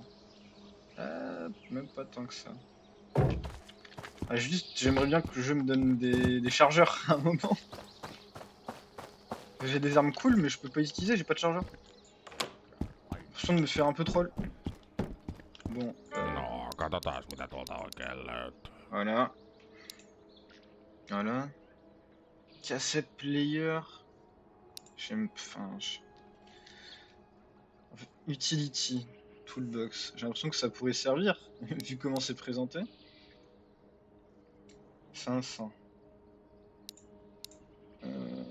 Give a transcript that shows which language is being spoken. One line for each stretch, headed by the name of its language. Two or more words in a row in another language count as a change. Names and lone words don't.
French: Même pas tant que ça. Ah, juste, j'aimerais bien que le jeu me donne des chargeurs à un moment. J'ai des armes cool, mais je peux pas les utiliser, j'ai pas de chargeur. J'ai l'impression de me faire un peu troll. Bon,
Finnish: No, katsotaan mitä tuolta oikein löytyy.
French: voilà. Voilà.
English: Cassette player.
French: J'aime. Enfin. En fait, utility. Toolbox. J'ai l'impression que ça pourrait servir, vu comment c'est présenté. 500.